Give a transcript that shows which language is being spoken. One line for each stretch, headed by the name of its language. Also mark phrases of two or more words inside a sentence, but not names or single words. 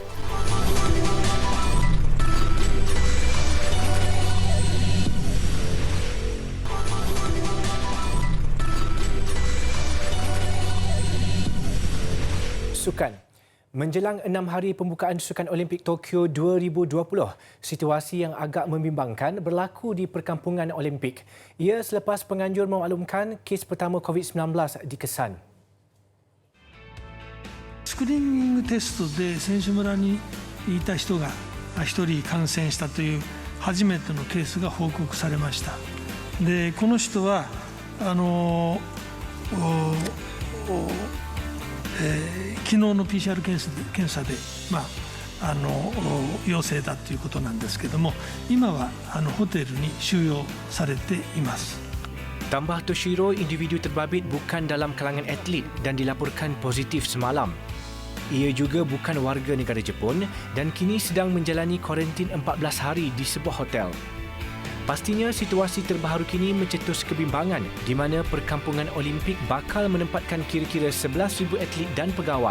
Malay: Sukan. Menjelang 6 hari pembukaan Sukan Olimpik Tokyo 2020, situasi yang agak membimbangkan berlaku di perkampungan Olimpik. Ia selepas penganjur memaklumkan kes pertama COVID-19 dikesan.
Japanese: スクリーニングテストで選手村にいた人が1人感染したという初めてのケースが報告されました。で、この人は昨日の PCR 検査で、陽性だということなんですけども、今はホテルに収容されています。
Malay: Tambah Toshiro, individu terbabit bukan dalam kalangan atlet dan dilaporkan positif semalam. Ia juga bukan warga negara Jepun dan kini sedang menjalani kuarantin 14 hari di sebuah hotel. Pastinya situasi terbaru kini mencetus kebimbangan di mana perkampungan Olimpik bakal menempatkan kira-kira 11,000 atlet dan pegawai.